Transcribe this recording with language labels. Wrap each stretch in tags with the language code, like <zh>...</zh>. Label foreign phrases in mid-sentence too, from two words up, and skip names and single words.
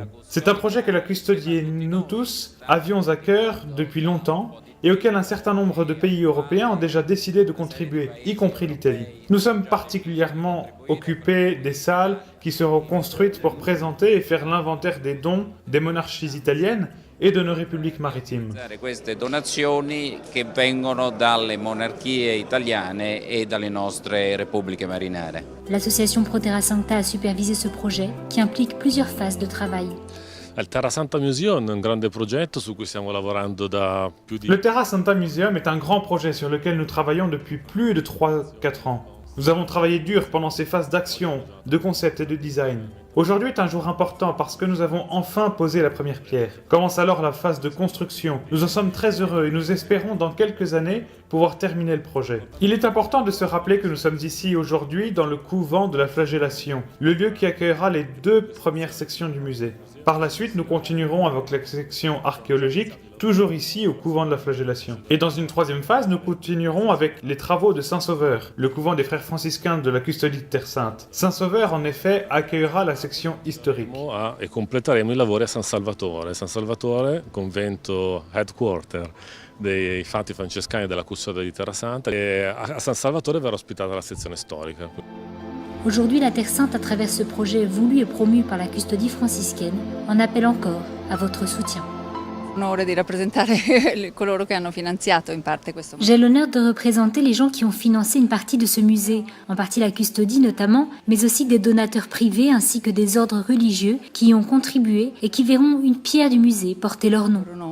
<fr>C'est un projet que la custodie et nous tous avions à cœur depuis longtemps et auquel un certain nombre de pays européens ont déjà décidé de contribuer, y compris l'Italie. Nous sommes particulièrement occupés des salles qui seront construites pour présenter et faire l'inventaire des dons des monarchies italiennes et de nos républiques maritimes.</fr> <it>Queste donazioni che vengono dalle monarchie italiane e dalle nostre repubbliche marinare.</it> <fr>L'association Pro Terra Sancta a supervisé ce projet qui implique plusieurs phases de travail.</fr> <it>Il Terra Sancta Museum è un grande progetto su cui stiamo lavorando da più di...</it> <fr>Le Terra Sancta Museum est un grand projet sur lequel nous travaillons depuis plus de 3-4 ans. Nous avons travaillé dur pendant ces phases d'action, de concept et de design. Aujourd'hui est un jour important parce que nous avons enfin posé la première pierre. Commence alors la phase de construction. Nous en sommes très heureux et nous espérons dans quelques années pouvoir terminer le projet. Il est important de se rappeler que nous sommes ici aujourd'hui dans le couvent de la Flagellation, le lieu qui accueillera les 2 premières sections du musée. Par la suite, nous continuerons avec la section archéologique, toujours ici au couvent de la Flagellation. Et dans une 3e phase, nous continuerons avec les travaux de Saint-Sauveur, le couvent des frères franciscains de la custodie de Terre Sainte. Saint-Sauveur, en effet, accueillera la section historique.</fr> <it>E completeremo i lavori a San Salvatore. San Salvatore, convento headquarter dei Fanti Francescani della Custodia di Terra Santa, e a San Salvatore verrà ospitata la sezione storica.</it> <fr>Aujourd'hui, la Terre Sainte, à travers ce projet voulu et promu par la custodie franciscaine, en appelle encore à votre soutien. J'ai l'honneur de représenter les gens qui ont financé une partie de ce musée, en partie la custodie notamment, mais aussi des donateurs privés ainsi que des ordres religieux qui y ont contribué et qui verront une pierre du musée porter leur nom.</fr>